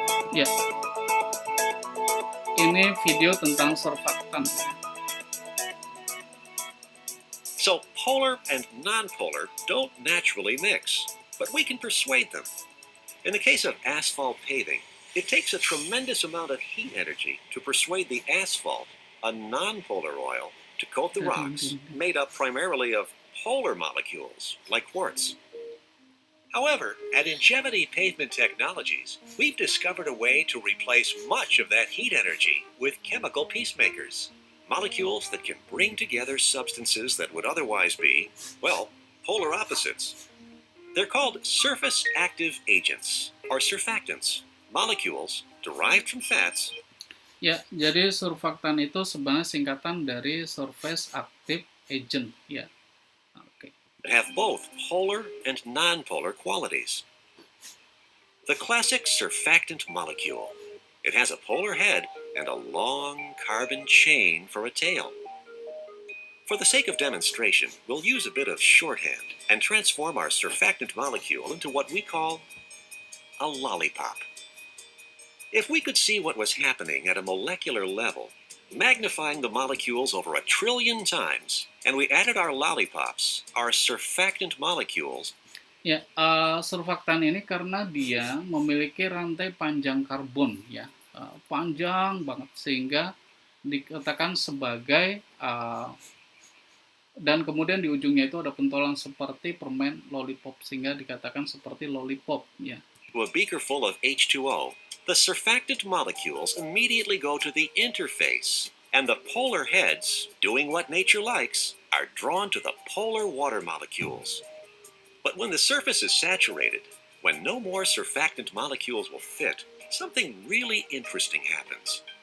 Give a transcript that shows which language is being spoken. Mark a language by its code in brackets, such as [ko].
[id] Ya, ini video tentang surfaktan. [en] So polar and nonpolar don't naturally mix, but we can persuade them. In the case of asphalt paving, it takes a tremendous amount of heat energy to persuade the asphalt, a nonpolar oil, to coat the rocks, made up primarily of polar molecules, like quartz. However, at Ingevity Pavement Technologies, we've discovered a way to replace much of that heat energy with chemical peacemakers, molecules that can bring together substances that would otherwise be, well, polar opposites. They're called surface active agents, or surfactants, molecules derived from fats. [id] Ya, jadi surfaktan itu sebenarnya singkatan dari surface active agent, ya. Oke. [en] Have both polar and nonpolar qualities. The classic surfactant molecule. It has a polar head and a long carbon chain for a tail. For the sake of demonstration, we'll use a bit of shorthand and transform our surfactant molecule into what we call a lollipop. If we could see what was happening at a molecular level, magnifying the molecules over 1 trillion times, and we added our lollipops, our surfactant molecules. [id] Ya, surfaktan ini karena dia memiliki rantai panjang karbon, ya, panjang banget sehingga dikatakan sebagai dan kemudian di ujungnya itu ada pentolan seperti permen lollipop sehingga dikatakan seperti lollipop, ya. [en] To a beaker full of H2O, the surfactant molecules immediately go to the interface, and the polar heads, doing what nature likes, are drawn to the polar water molecules. But when the surface is saturated, when no more surfactant molecules will fit, something really interesting happens.